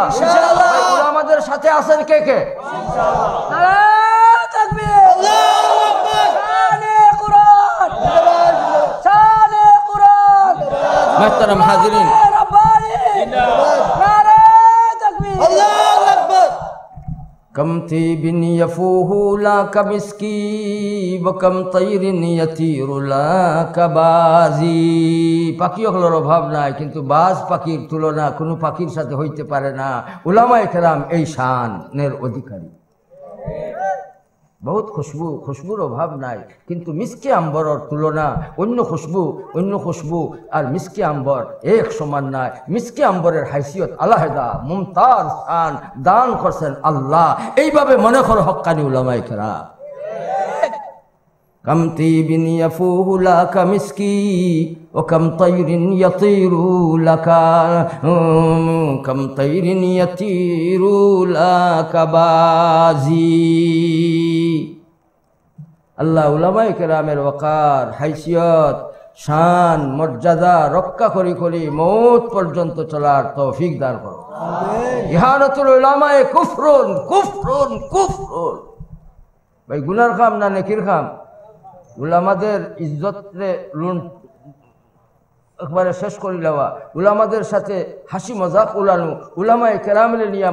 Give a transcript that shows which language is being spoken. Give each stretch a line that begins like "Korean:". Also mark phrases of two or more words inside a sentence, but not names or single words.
Bangla: ইনশাআল্লাহ উলামাদের সাথে আছেন কে কে? ইনশাআল্লাহ।
Urdu: نعرۂ تکبیر,
Arabic: الله أكبر,
Urdu: شانِ قرآن, شانِ قرآن. محترم حاضرین, نعرۂ تکبیر,
Arabic: الله أكبر. كم طيب يفوح لا كمسكي وكم طير يطير لا كبازي.
Bangla: পাখি হলোর অভাব নাই, কিন্তু বাজ পাখির তুলনা কোনো পাখির সাথে হইতে পারে না। উলামায়ে কেরাম এই শানের অধিকারী। বহুত খুশবু, খুশবুর অভাব নাই, কিন্তু
Urdu: مشکِ عنبر کے
Bangla: তুলনা অন্য খুশবু আর
Urdu: مشکِ عنبر
Bangla: এক সমান নাই।
Urdu: مشکِ عنبر کے
Bangla: হাইসিয়ত আলাদা, মুমতাজ শান দান করছেন আল্লাহ। এইভাবে মনে করো হক্কানি উলামায়ে কেরাম।
Arabic: كم طيب يفوه لك مسكي وكم طير يطير لك كم طير يطير لك بازي
Bangla: আল্লাহ উলামায়ে কেরামের ওয়াকার হাইসিয়ত শান মর্যাদা রক্ষা করি করি মৌত পর্যন্ত চলার তৌফিক দান করো আমিন
Arabic: إهانة العلماء كفر كفر كفر
Bangla: ভাই গুনার কাম না নেকির কাম উলামাদের ইজ্জতরে লুণ্ঠ একবারে শেষ করে দেওয়া উলামাদের সাথে হাসি মজাক উলানো উলামায়ে কেরামরে নিয়ে